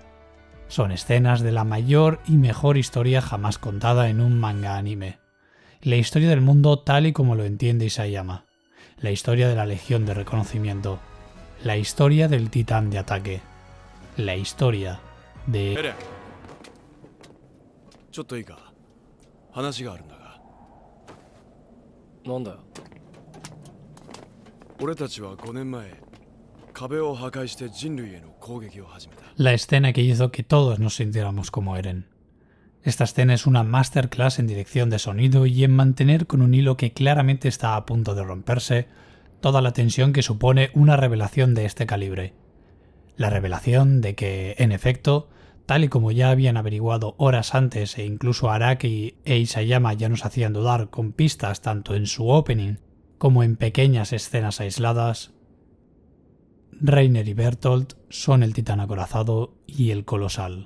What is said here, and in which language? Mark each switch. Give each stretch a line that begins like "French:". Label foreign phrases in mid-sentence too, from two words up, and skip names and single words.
Spanish: Son escenas de la mayor y mejor historia jamás contada en un manga anime. La historia del mundo tal y como lo entiende Isayama. La historia de la Legión de Reconocimiento. La historia del Titán de Ataque. La historia de...
Japanese: ちょっといいか話があるんだがなんだよ俺たちは5年前壁を破壊して人類への攻撃を始めた
Spanish: La escena que hizo que todos nos sintiéramos como Eren. Esta escena es una masterclass en dirección de sonido y en mantener con un hilo que claramente está a punto de romperse toda la tensión que supone una revelación de este calibre. La revelación de que, en efecto, tal y como ya habían averiguado horas antes e incluso Araki e Isayama ya nos hacían dudar con pistas tanto en su opening como en pequeñas escenas aisladas, Reiner y Bertolt son el titán acorazado y el colosal.